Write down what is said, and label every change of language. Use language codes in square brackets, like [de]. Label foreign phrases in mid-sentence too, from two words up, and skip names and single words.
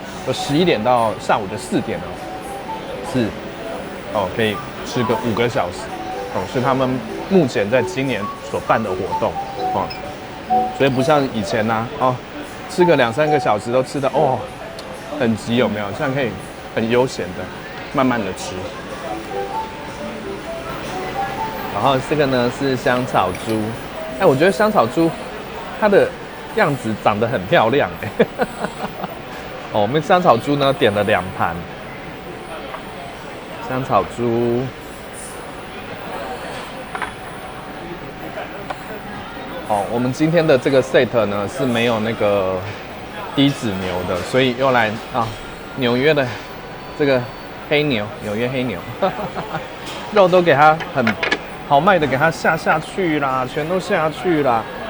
[zh] 就11點到下午的4點呢，是哦可以吃個5個小時哦，是他們目前在今年所辦的活動哦。所以不像以前吶哦，吃個2-3個小時都吃的哦很急有沒有？現在可以很悠閒的慢慢的吃。然後這個呢是香草豬，哎，我覺得香草豬它的樣子長得很漂亮哎，哦，我們香草豬呢點了2盤香草豬，哦，我們今天的這個 set 呢是沒有那個低脂牛的，所以又來啊紐約的這個黑牛，紐約黑牛，肉都給它很豪邁的給它下去啦，全都下去啦。